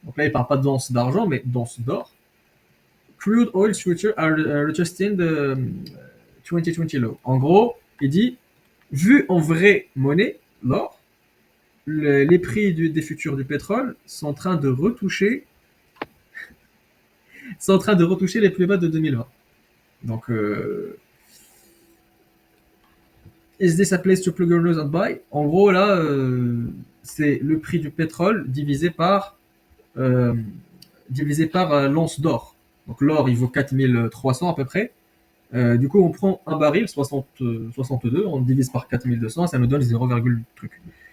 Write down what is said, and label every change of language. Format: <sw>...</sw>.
<fr>Donc là, il parle pas d'once d'argent, mais d'once d'or.</fr> <en>Crude oil futures are adjusting the 2020 low.</en> <fr>En gros, il dit vu en vraie monnaie, l'or, les prix des futurs du pétrole sont en train de retoucher les plus bas de 2020.</fr> <en>Donc, is this a place to plug your nose and buy?</en> <fr>En gros, là, c'est le prix du pétrole euh, divisé par l'once d'or. Donc, l'or, il vaut 4300 à peu près. Du coup, on prend un baril, 62, on divise par 4200, ça nous donne 0, truc.</fr>